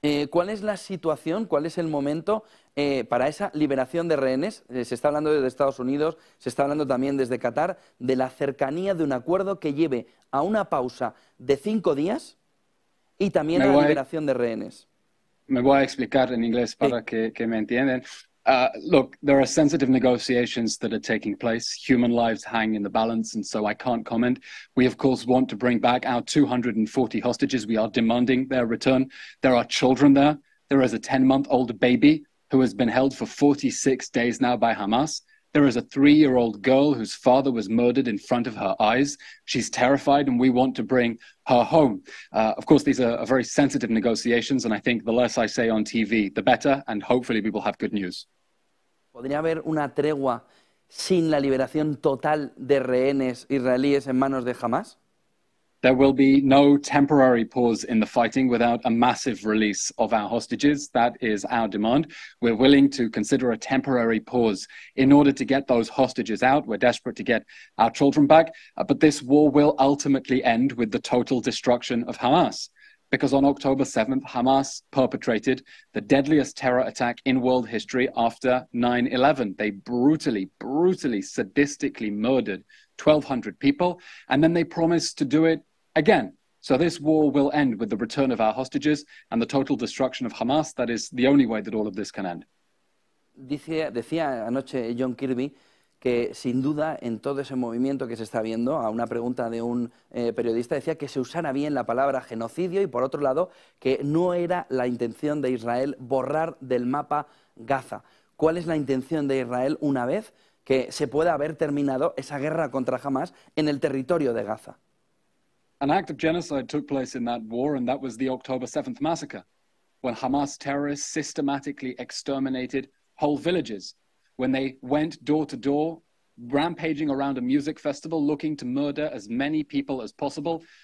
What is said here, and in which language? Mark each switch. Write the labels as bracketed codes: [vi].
[es] ¿Cuál es la situación, cuál es el momento para esa liberación de rehenes? Se está hablando desde Estados Unidos, se está hablando también desde Qatar, de la cercanía de un acuerdo que lleve a una pausa de 5 días y también a la liberación de rehenes. Me voy a explicar en inglés para que me entiendan. [en] Look, there are sensitive negotiations that are taking place. Human lives hang in the balance, and so I can't comment. We, of course, want to bring back our 240 hostages. We are demanding their return. There are children there. There is a 10-month-old baby who has been held for 46 days now by Hamas. There is a 3-year-old girl whose father was murdered in front of her eyes. She's terrified, and we want to bring her home. Of course, these are very sensitive negotiations, and I think the less I say on TV, the better, and hopefully we will have good news. [es] ¿Podría haber una tregua sin la liberación total de rehenes israelíes en manos de Hamas? [en] There will be no temporary pause in the fighting without a massive release of our hostages. That is our demand. We're willing to consider a temporary pause in order to get those hostages out. We're desperate to get our children back. But this war will ultimately end with the total destruction of Hamas. Because on October 7th, Hamas perpetrated the deadliest terror attack in world history after 9/11. They brutally, sadistically murdered 1,200 people, and then they promised to do it again. So this war will end with the return of our hostages and the total destruction of Hamas. That is the only way that all of this can end. [es] Decía anoche John Kirby que sin duda en todo ese movimiento que se está viendo, a una pregunta de un periodista, decía que se usara bien la palabra genocidio y por otro lado que no era la intención de Israel borrar del mapa Gaza. ¿Cuál es la intención de Israel una vez que se pueda haber terminado esa guerra contra Hamas en el territorio de Gaza? [en] An act of genocide took place in that war, and that was the October 7th massacre, when Hamas terrorists systematically exterminated whole villages, when they went door to door, rampaging around a music festival, looking to murder as many people as possible.